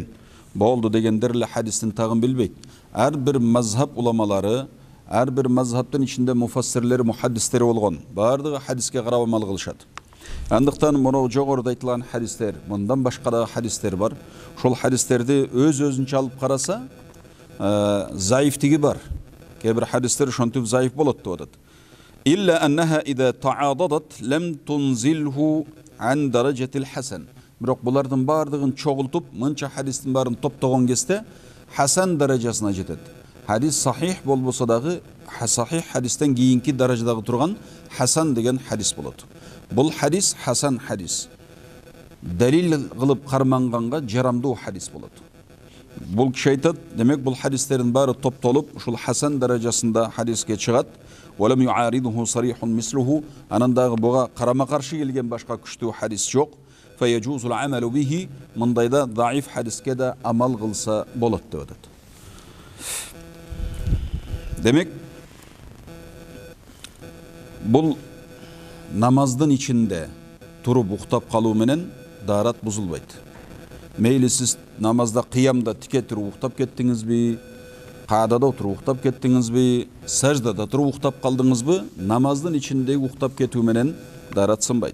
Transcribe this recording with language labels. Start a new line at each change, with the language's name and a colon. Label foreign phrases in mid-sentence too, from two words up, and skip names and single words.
Kyrgyz: Болду дегендер эле хадистин тагын билбейт. Ар бир мазхаб уламалары, ар бир мазхабтын ичинде муфассирлери, мухаддистери болгон. Бардыгы хадиске карап амал кылышат. Андыктан мына жогоруда айтылган хадистер, мындан башка да хадистер бар. Ошол хадистерди өз-өзүнчө алып караса, заифтиги бар. Кээ бир хадистер ошентип заиф болот деп атат.
Arabic: إلا أنها إذا تعاضدت لم تنزله عن درجة الحسن.
Kyrgyz: Бирок булардын бардыгын чогултуп, мынча хадистин барын топтогон кезде хасан даражасына жетет. Хадис сахих болбосо дагы сахих хадистен кийинки даражадагы турган хасан деген хадис болот. Бул хадис хасан хадис. Далил кылып карманганга жарамдуу хадис болот. Бул киши айтат, демек бул хадистердин баары топтолуп, ушул хасан даражасында хадиске чыгат.
Arabic: ولم يعارضه صريح مثله.
Kyrgyz: Анан дагы буга карама каршы келген башка күчтүү хадис жок.
Arabic: فيجوز العمل به.
Kyrgyz: Мындайда даиф хадиске да амал кылса болот деп атат. Демек бул намаздын ичинде туруп уктап калуу менен дарат бузулбайт. Мейли сиз намазда кыямда тике туруп уктап кеттиңизби, каадада отуруп уктап кеттиңизби, саждада туруп уктап калдыңызбы, намаздын ичиндеги уктап кетүү менен дарат сынбайт.